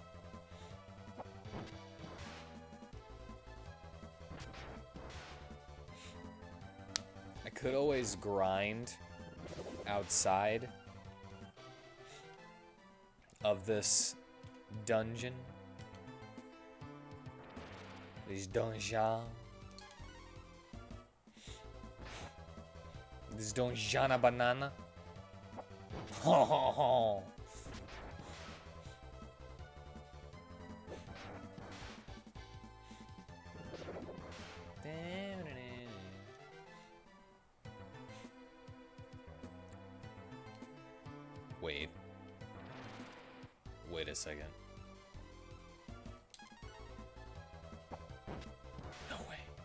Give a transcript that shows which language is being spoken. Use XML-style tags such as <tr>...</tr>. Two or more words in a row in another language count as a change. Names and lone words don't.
<en>I could always grind outside of this dungeon. This donjon. This donjana banana. Ho ho ho. Wait. Wait a second. No way.</en>